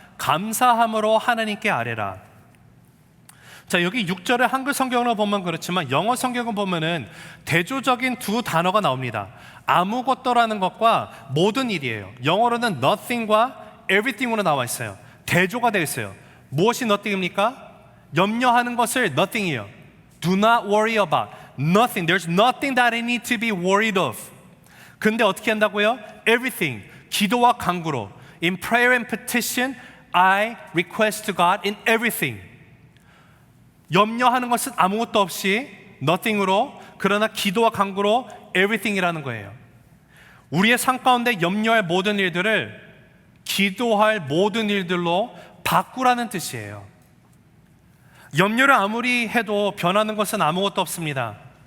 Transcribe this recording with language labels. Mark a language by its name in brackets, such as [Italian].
[Korean] 감사함으로 하나님께 아뢰라. 자, 여기 6절의 한글 성경으로 보면 그렇지만 영어 성경을 보면은 대조적인 두 단어가 나옵니다. 아무것도라는 것과 모든 일이에요. 영어로는 nothing과 everything으로 나와 있어요. 대조가 되어 있어요. 무엇이 nothing입니까? 염려하는 것을 nothing이에요. [English] Do not worry about nothing. There's nothing that I need to be worried of. [Korean] 근데 어떻게 한다고요? Everything. 기도와 간구로. [English] In prayer and petition, I request to God in everything. [Korean] 염려하는 것은 아무것도 없이 nothing으로, 그러나 기도와 간구로 everything이라는 거예요. 우리의 삶 가운데 염려할 모든 일들을 기도할 모든 일들로 바꾸라는 뜻이에요. 염려를 아무리 해도 변하는 것은 아무것도 없습니다.